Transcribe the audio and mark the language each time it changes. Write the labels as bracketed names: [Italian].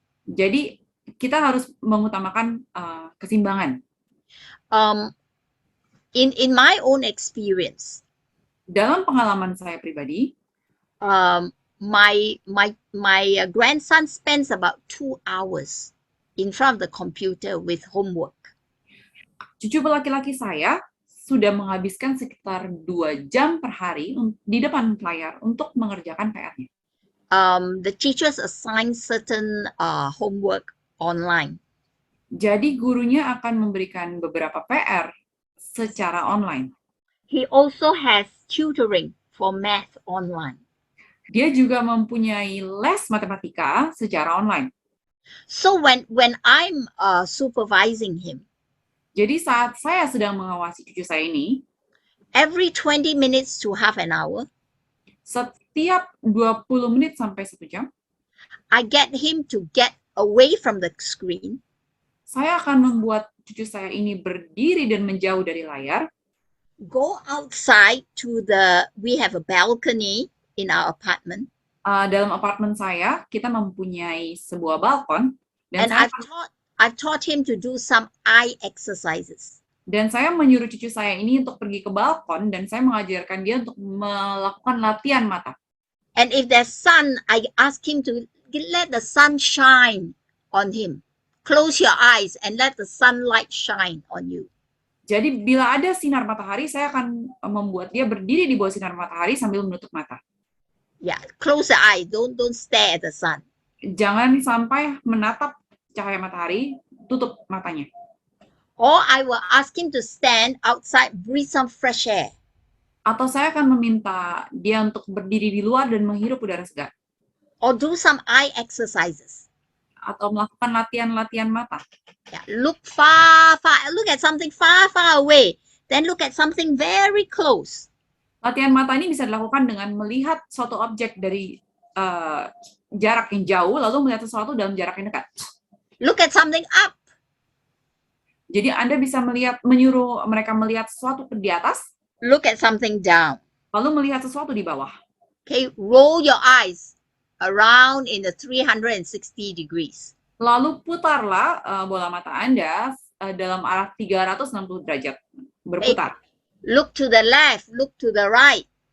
[Indonesian] Jadi kita harus mengutamakan keseimbangan. [English] In my own experience, [Indonesian] dalam pengalaman saya pribadi, [English] my grandson spends about 2 hours in front of the computer with homework. [Indonesian] Cucu laki-laki saya sudah menghabiskan sekitar 2 jam per hari di depan layar untuk mengerjakan PR-nya. [English] The teachers assign certain homework online. [Indonesian] Jadi gurunya akan memberikan beberapa PR secara online. [English] He also has tutoring for math online. [Indonesian] Dia juga mempunyai les matematika secara online. [English] So when I'm supervising him, [Indonesian] jadi saat saya sedang mengawasi cucu saya ini, [English] every 20 minutes to half an hour, [Indonesian] setiap 20 menit sampai 1 jam, [English] I get him to get away from the screen. [Indonesian] Saya akan membuat cucu saya ini berdiri dan menjauh dari layar. [English] Go outside to we have a balcony in our apartment. [Indonesian] Dalam apartemen saya, kita mempunyai sebuah balkon. Dan [English] I taught him to do some eye exercises. [Indonesian] Dan saya menyuruh cucu saya ini untuk pergi ke balkon dan saya mengajarkan dia untuk melakukan latihan mata. [English] And if there's sun, I ask him to let the sun shine on him. Close your eyes and let the sunlight shine on you. [Indonesian] Jadi bila ada sinar matahari, saya akan membuat dia berdiri di bawah sinar matahari sambil menutup mata. [English] Yeah, close the eye. Don't stare at the sun. [Indonesian] Jangan sampai menatap cahaya matahari, tutup matanya. [English] Or I will ask him to stand outside, breathe some fresh air. [Indonesian] Atau saya akan meminta dia untuk berdiri di luar dan menghirup udara segar. [English] Or do some eye exercises. [Indonesian] Atau melakukan latihan-latihan mata. [English] Yeah, look look at something far away. Then look at something very close. [Indonesian] Latihan mata ini bisa dilakukan dengan melihat suatu objek dari jarak yang jauh, lalu melihat sesuatu dalam jarak yang dekat. [English] Look at something up. [Indonesian] Jadi Anda bisa menyuruh mereka melihat sesuatu di atas. [English] Look at something down. [Indonesian] Lalu melihat sesuatu di bawah. [English] Okay, roll your eyes around in the 360 degrees. [Indonesian] Lalu putarlah bola mata Anda dalam arah 360 derajat, berputar. [English] Look to the left, look to the right.